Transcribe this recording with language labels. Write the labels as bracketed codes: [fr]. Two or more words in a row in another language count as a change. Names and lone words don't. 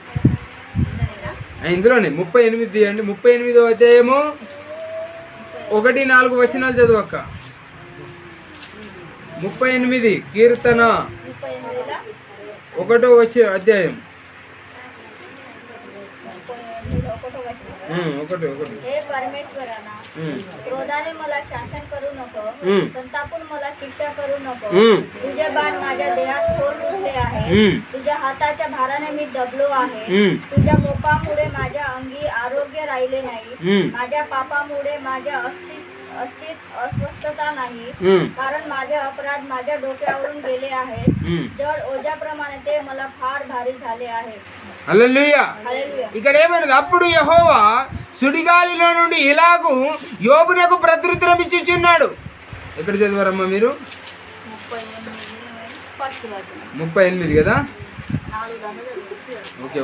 [te] ఇందులోనే 38 అండి. 38వ అధ్యాయము 1-4 వచనాలు చదవక్క. 38 కీర్తన 1వ అధ్యాయం 1. [mr] हे परमेश्वराना, क्रोधाने मला शासन करू नको, संतापून मला शिक्षा करू नको. तुझे बाण माझ्या देहात खोल रुजले आहे, तुझ्या हाताच्या भाराने मी दबलो आहे. तुझ्या कोपामुळे माझ्या अंगी आरोग्य राहिले नाही, माझ्या पापामुळे माझ्या अस्तित्व अस्वस्थता नाही, कारण माझे अपराध माझ्या डोक्यावरून गेले आहेत. जड ओझ्याप्रमाणे ते मला फार भारी झाले आहे. [te] హల్లెలూయా. ఇక్కడ ఏమన్నది? అప్పుడు యెహోవా సుడిగాలిలో నుండి ఇలాగు యోబునకు ప్రత్యుత్తరం ఇచ్చుచున్నాడు. ఎక్కడ చదివారమ్మా మీరు? 38 కదా? ఓకే.